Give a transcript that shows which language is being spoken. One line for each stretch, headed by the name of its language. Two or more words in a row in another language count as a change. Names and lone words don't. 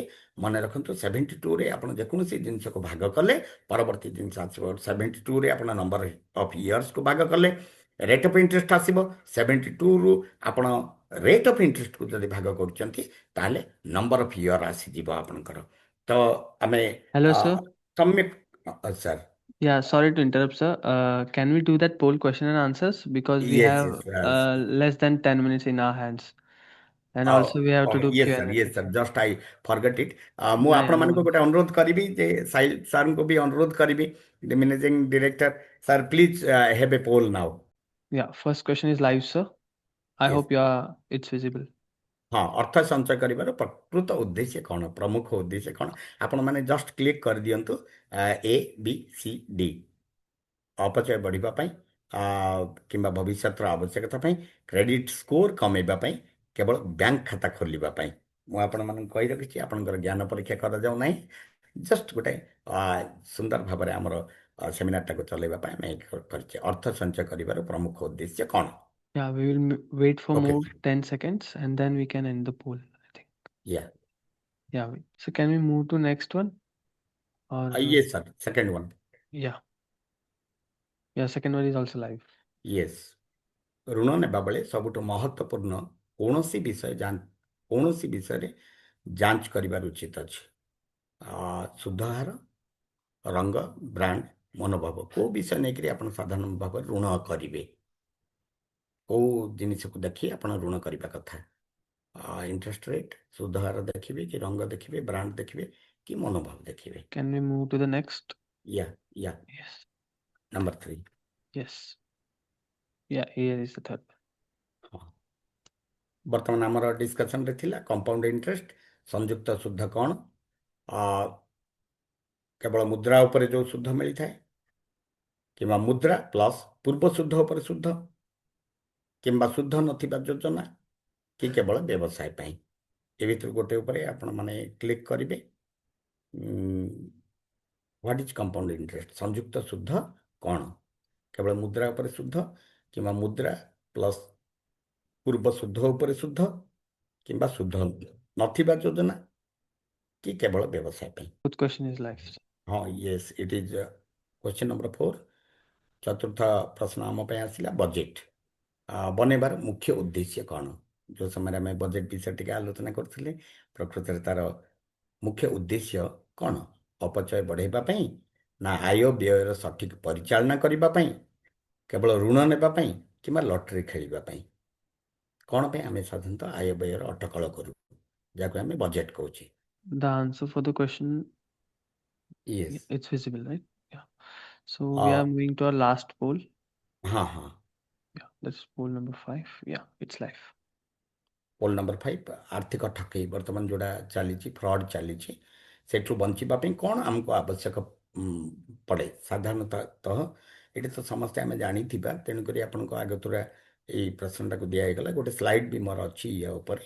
Odia: ମନେ ରଖନ୍ତୁ 72ରେ ଆପଣ ଯେକୌଣସି ଜିନିଷକୁ ଭାଗ କଲେ ପରବର୍ତ୍ତୀ ଜିନିଷ ଆସିବ। 72ରେ ଆପଣ
English: number of yearsକୁ
Odia: ଭାଗ କଲେ
English: rate of interest
Odia: ଆସିବ। 72ରୁ ଆପଣ
English: rate of interestକୁ
Odia: ଯଦି ଭାଗ କରୁଛନ୍ତି ତାହେଲେ
English: number of year
Odia: ଆସିଯିବ ଆପଣଙ୍କର। ତ ଆମେ
English: Hello, sir.
Odia: ସମ୍ୟକ୍ ସାର୍,
English: Yeah, sorry to interrupt, sir. Can we do that poll question and answers because we ୟେସ୍ have ୟେସ୍ less than 10 minutes in our hands, and Oh, also we have to okay. do Yes, sir. Q&A Yes, sir. section. Just I forgot it. ମୁଁ No, no
Odia: ଆପଣମାନଙ୍କୁ
English: worries.
Odia: ଗୋଟେ ଅନୁରୋଧ କରିବି ଯେ ସାହିଲ ସାର୍ଙ୍କୁ ବି ଅନୁରୋଧ କରିବି,
English: the managing director sir please have a poll now. Yeah, first question is live, sir. I ୟେସ୍, hope it's visible.
Odia: ହଁ, ଅର୍ଥ ସଞ୍ଚୟ କରିବାର ପ୍ରକୃତ ଉଦ୍ଦେଶ୍ୟ କ'ଣ, ପ୍ରମୁଖ ଉଦ୍ଦେଶ୍ୟ କ'ଣ, ଆପଣମାନେ
English: just click
Odia: କରିଦିଅନ୍ତୁ ABCD। ଅପଚୟ ବଢ଼ିବା ପାଇଁ କିମ୍ବା ଭବିଷ୍ୟତର ଆବଶ୍ୟକତା ପାଇଁ,
English: credit score
Odia: କମେଇବା ପାଇଁ, କେବଳ ବ୍ୟାଙ୍କ ଖାତା ଖୋଲିବା ପାଇଁ। ମୁଁ ଆପଣମାନଙ୍କୁ କହି ରଖିଛି, ଆପଣଙ୍କର ଜ୍ଞାନ ପରୀକ୍ଷା କରାଯାଉ ନାହିଁ। ଜଷ୍ଟ ଗୋଟେ ସୁନ୍ଦର ଭାବରେ ଆମର ସେମିନାରଟାକୁ ଚଲେଇବା ପାଇଁ ଆମେ କରିଛେ। ଅର୍ଥ ସଞ୍ଚୟ କରିବାର ପ୍ରମୁଖ ଉଦ୍ଦେଶ୍ୟ କ'ଣ?
English: Yeah, we will wait for ଓକେ, more 10 seconds and then we can end the poll, I think. ୟା Yeah, so can we move to next one? Or yes sir, second one. yeah, second one is also live.
Odia: ୟେସ୍, ଋଣ ନେବା ବେଳେ ସବୁଠୁ ମହତ୍ତ୍ୱପୂର୍ଣ୍ଣ କୌଣସି ବିଷୟରେ ଯାଞ୍ଚ କରିବାର ଉଚିତ ଅଛି। ସୁଧ ହାର, ରଙ୍ଗ, ବ୍ରାଣ୍ଡ, ମନୋଭାବ, କେଉଁ ବିଷୟ ନେଇକରି ଆପଣ ସାଧାରଣ ଭାବରେ ଋଣ କରିବେ, କେଉଁ ଜିନିଷକୁ ଦେଖି ଆପଣ ଋଣ କରିବା କଥା।
English: interest rate,
Odia: ସୁଧ ହାର ଦେଖିବେ କି ରଙ୍ଗ ଦେଖିବେ, ବ୍ରାଣ୍ଡ ଦେଖିବେ କି ମନୋଭାବ ଦେଖିବେ।
English: Can we move to the next? yeah yeah Yes, ନମ୍ବର 3। yes. Yeah, here is the third one.
Odia: ହଁ, ବର୍ତ୍ତମାନ ଆମର ଡିସ୍କସନରେ ଥିଲା
English: compound interest,
Odia: ସଂଯୁକ୍ତ ସୁଧ କ'ଣ, କେବଳ ମୁଦ୍ରା ଉପରେ ଯେଉଁ ସୁଧ ମିଳିଥାଏ କିମ୍ବା ମୁଦ୍ରା ପ୍ଲସ୍ ପୂର୍ବ ସୁଧ ଉପରେ ସୁଧ କିମ୍ବା ସୁଧ ନଥିବା ଯୋଜନା କି କେବଳ ବ୍ୟବସାୟ ପାଇଁ। ଏ ଭିତରୁ ଗୋଟେ ଉପରେ ଆପଣମାନେ କ୍ଲିକ୍ କରିବେ।
English: what is compound interest,
Odia: ସଂଯୁକ୍ତ ସୁଧ କ'ଣ, କେବଳ ମୁଦ୍ରା ଉପରେ ସୁଧ କିମ୍ବା ମୁଦ୍ରା ପ୍ଲସ୍ ପୂର୍ବ ସୁଧ ଉପରେ ସୁଧ କିମ୍ବା ସୁଧ ନଥିବା ଯୋଜନା କି କେବଳ ବ୍ୟବସାୟ ପାଇଁ।
English: Fourth question is live. ହଁ, yes, it is question number 4।
Odia: ଚତୁର୍ଥ ପ୍ରଶ୍ନ ଆମ ପାଇଁ ଆସିଲା ବଜେଟ୍ ବନେଇବାର ମୁଖ୍ୟ ଉଦ୍ଦେଶ୍ୟ କ'ଣ। ଯେଉଁ ସମୟରେ ଆମେ ବଜେଟ୍ ବିଷୟ ଟିକେ ଆଲୋଚନା କରୁଥିଲେ, ପ୍ରକୃତରେ ତାର ମୁଖ୍ୟ ଉଦ୍ଦେଶ୍ୟ କ'ଣ? ଅପଚୟ ବଢ଼ାଇବା ପାଇଁ ନା ଆୟ ବ୍ୟୟର ସଠିକ୍ ପରିଚାଳନା କରିବା ପାଇଁ, କେବଳ ଋଣ ନେବା ପାଇଁ କିମ୍ବା ଲଟେରୀ ଖେଳିବା ପାଇଁ? କ'ଣ ପାଇଁ ଆମେ ସାଧାରଣତଃ ଆୟ ବ୍ୟୟର ଅଟକଳ କରୁ, ଯାହାକୁ ଆମେ ବଜେଟ୍ କହୁଛେ?
English: The answer for the question, ୟେସ୍, it's visible, right? Yeah. So we are moving to our last poll.
Odia: ହଁ ହଁ,
English: Yeah, that's poll number 5. Yeah, it's live. poll number
Odia: 5, ଆର୍ଥିକ ଠକେଇ ବର୍ତ୍ତମାନ ଯେଉଁଟା ଚାଲିଛି, ଫ୍ରଡ୍ ଚାଲିଛି, ସେଠୁ ବଞ୍ଚିବା ପାଇଁ କ'ଣ ଆମକୁ ଆବଶ୍ୟକ ପଡ଼େ? ସାଧାରଣତଃ ଏଠି ତ ସମସ୍ତେ ଆମେ ଜାଣିଥିବା, ତେଣୁକରି ଆପଣଙ୍କ ଆଗତୁରା ଏଇ ପ୍ରଶ୍ନଟାକୁ ଦିଆହେଇଗଲା। ଗୋଟେ ସ୍ଲାଇଡ୍ ବି ମୋର ଅଛି ୟା ଉପରେ।